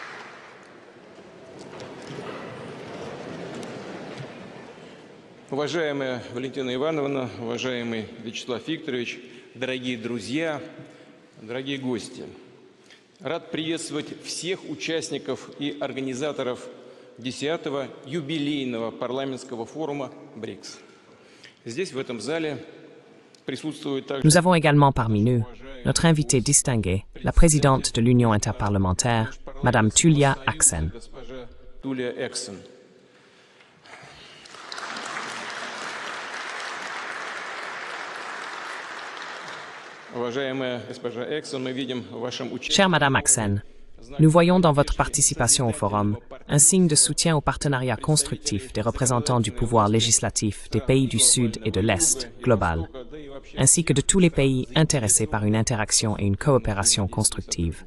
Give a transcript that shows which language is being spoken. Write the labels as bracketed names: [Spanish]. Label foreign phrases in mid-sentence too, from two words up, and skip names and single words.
[Russian] Уважаемая Валентина Ивановна, уважаемый Вячеслав Викторович, дорогие друзья, дорогие гости. Рад приветствовать всех участников и организаторов 10-го юбилейного парламентского форума БРИКС. Здесь, в этом зале, присутствует также... [French] Nous avons également parmi nous notre invitée distinguée, la présidente de l'Union interparlementaire, Madame Tulia Axen. [Russian] Госпожа Туля Эксен. Уважаемая госпожа Эксен, мы видим в вашем участии... [French] Chère Madame Axen, nous voyons dans votre participation au forum un signe de soutien au partenariat constructif des représentants du pouvoir législatif des pays du Sud et de l'Est global, ainsi que de tous les pays intéressés par une interaction et une coopération constructive.